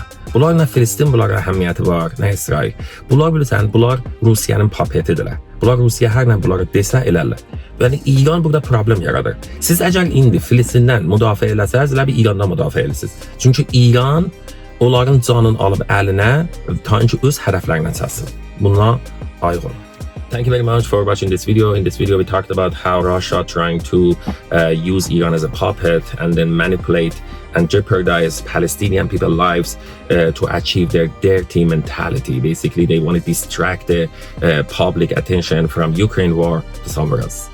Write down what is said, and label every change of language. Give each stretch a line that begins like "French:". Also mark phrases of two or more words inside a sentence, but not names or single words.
Azerbaijani: Bunlar nə Filistin, bunlara əhəmiyyəti var, nə İsrail. Bunlar bilirsən, bunlar Rusiyanın papetidirlər. Bunlar Rusiya hər nə bunları desə elərlər. Yəni İran burada problem yaradır. Siz əgər indi Filistindən müdafiə eləsəz, elə bir İrandan müdafiə eləsiniz. Çünki İran onların canını alıb əlinə, ta ki öz hədəflərinə çatsın. Buna ayıq olun.
English: Thank you very much for watching this video. In this video, we talked about how Russia trying to use Iran as a puppet and then manipulate and jeopardize Palestinian people's lives to achieve their dirty mentality. Basically, they want to distract the public attention from Ukraine war to somewhere else.